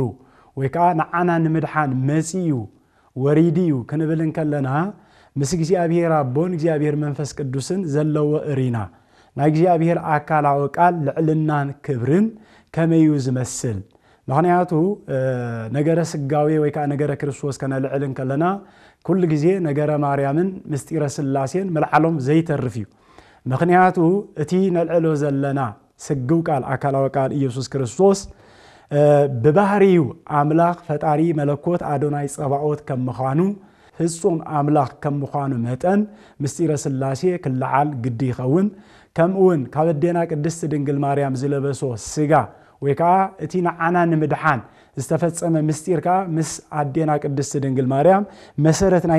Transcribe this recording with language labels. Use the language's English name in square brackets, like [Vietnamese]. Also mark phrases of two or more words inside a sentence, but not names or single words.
[Tigrinya] ወይ ከዓ ንዓና ንምድሓን መጺኡ ወሪድዩ ክንብል ከለና ምስ እግዚአብሔር አቦን እግዚአብሔር መንፈስ ቅዱስን ዘለዎ እሪና ናይ እግዚአብሔር አካላዊ ቃል ልዕልናን ክብርን ከመዩ ዝመስል ምክንያቱ ነገረ ስጋዊ ወይ ከዓ ነገረ ክርስቶስ ከነልዕልን ከለና ኩሉ ግዜ ነገረ ማርያምን ምስጢረ ስላሴን መልዓሎም ዘይተርፍ እዩ ምክንያቱ እቲ ነልዕሎ ዘለና ስግው ቃል አካላዊ ቃል ኢየሱስ ክርስቶስ በባህሪው አምላክ ፈጣሪ መለኮት አዶናይ ጸባኦት ከም ምዃኑ ፍጹም አምላክ ከም ምዃኑ መጠን ምስጢረ ስላሴ ክልዓል ግዲ ይኸውን ከምኡውን ካብ ኣዴና ቅድስት ድንግል ማርያም ዝለበሶ ስጋ ወይ ከዓ እቲ ንዓና ንምድሓን ዝተፈጸመ ምስጢር ከዓ ምስ ኣዴና ቅድስት ድንግል ማርያም መሰረት ናይ